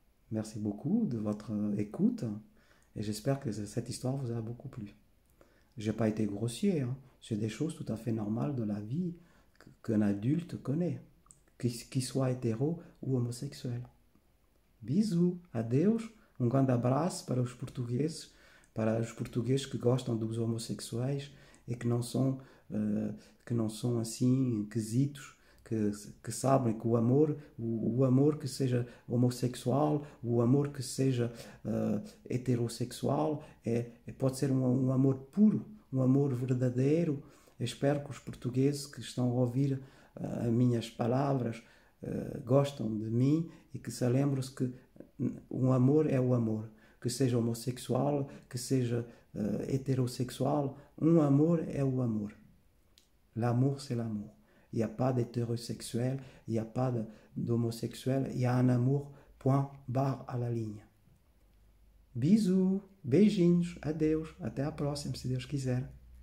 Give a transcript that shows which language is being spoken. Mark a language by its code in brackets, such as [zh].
[fr] Merci beaucoup de votre écoute et j'espère que cette histoire vous a beaucoup plu. J'ai pas été grossier, hein. C'est des choses tout à fait normales de la vie qu'un adulte connaît, qu'il soit hétéro ou homosexuel. [pt] Bisous, adeus, grande abraço para os portugueses que gostam dos homossexuais e que não são assim quesitos, que sabem que o amor que seja homossexual, o amor que seja heterossexual, pode ser um amor puro, um amor verdadeiro. Eu espero que os portugueses que estão a ouvir as minhas palavras gostam de mim e que se lembrem que um amor é o amor. Que seja homossexual, que seja heterossexual, um amor é o amor. [fr] L'amour, c'est l'amour. Il n'y a pas d'hétérosexuel, il n'y a pas d'homosexuel, il y a un amour, point, barre à la ligne. [pt] Bisous, beijinhos, adeus, até a próxima, se Deus quiser.